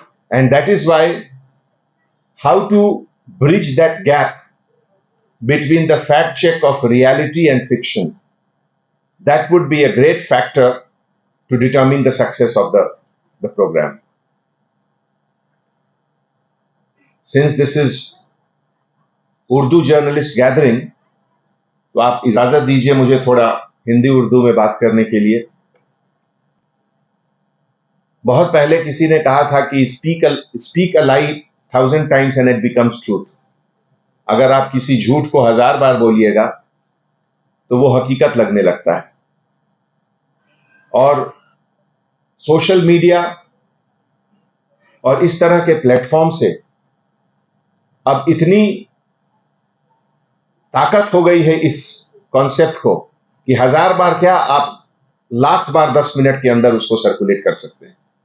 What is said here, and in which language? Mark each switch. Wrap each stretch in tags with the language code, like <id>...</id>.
<en>And that is why how to bridge that gap between the fact check of reality and fiction, that would be a great factor to determine the success of the program. Since this is Urdu journalist gathering,</en> <hi>तो आप इजाजत दीजिए मुझे थोड़ा हिंदी उर्दू में बात करने के लिए। बहुत पहले किसी ने कहा था</hi> <en>कि speak a lie 1,000 times and it becomes truth.</en> <hi>अगर आप किसी झूठ को 1000 बार बोलिएगा तो वो हकीकत लगने लगता है। और सोशल मीडिया और इस तरह के प्लेटफॉर्म से अब इतनी ताकत हो गई है इस कॉन्सेप्ट को कि 1000 बार क्या, आप लाख बार 10 मिनट के अंदर उसको सर्कुलेट कर सकते हैं।</hi>